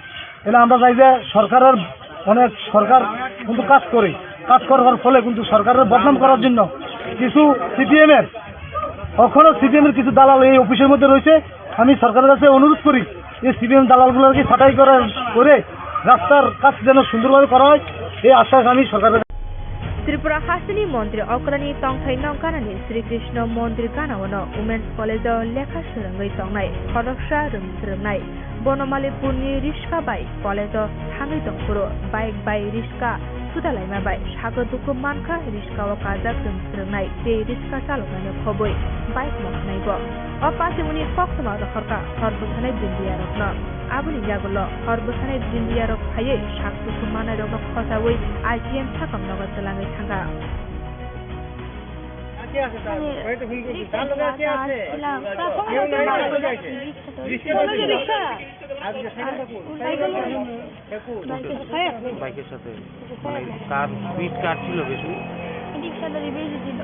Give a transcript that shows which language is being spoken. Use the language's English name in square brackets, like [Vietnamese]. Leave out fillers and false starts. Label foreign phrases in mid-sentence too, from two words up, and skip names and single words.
[Bangla] এলে আমরা চাই যে সরকার কিন্তু কাজ করবার ফলে কিন্তু সরকারের বদনাম করার জন্য কিছু সিপিএমের কিছু দালাল এই অফিসের মধ্যে রয়েছে। আমি সরকারের কাছে অনুরোধ করি এই সিপিএম দালালগুলোকে ছাঁটাই করে রাস্তার কাজ যেন সুন্দরভাবে করা হয়, এই আশ্বাস আমি সরকারের। [Kok Borok] त्रिपुरा हासिनी मन्दिर अग्रणी तंथाइ नंगानानि श्रीकृष्ण मन्दिर गानावनो वुमेन्स कलेजाव लेखा सोलोंगै तंनाय फरकसा रोंसोलोंनाय बनमालीपुरनि रिस्का बाइ कलेजाव थाङै दंफोरो बाइक बाइ रिस्का सुदालायमा बाइ सागो दुखु मानखा रिस्काव काजाक रोंसोलोंनाय जे रिस्का चालकनानै खबै बाइक मखनायबो अपासिमुनि कक्समा रखरका हरबसानाय बिन्दियारकनो आबुनि जागोल हरबसानाय बिन्दियारक फायै साग दुखु मानायरक खसावै आइटिएम थाकम नगद चलाङै थांगा [Bangla] বাইকের সাথে মানে কার স্পিড কার ছিল বেশি? রিক্সাটারই বেশি ছিল।